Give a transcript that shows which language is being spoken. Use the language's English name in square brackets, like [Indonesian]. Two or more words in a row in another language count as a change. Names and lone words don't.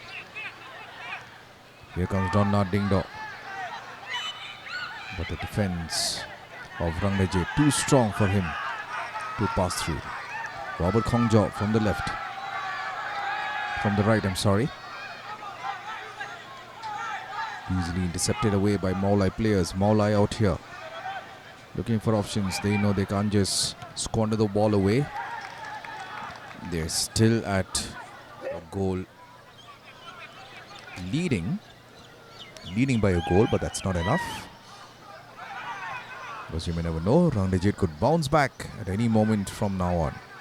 [English] Here comes Donlad Dengdo, but the defense of Rangdaje too strong for him to pass through. Robert Kongjo from the left, from the right, I'm sorry. Easily intercepted away by Maulai players. Maulai out here, looking for options. They know they can't just squander the ball away. They're still at a goal, leading by a goal, but that's not enough. Because you may never know, Rangdaje could bounce back at any moment from now on.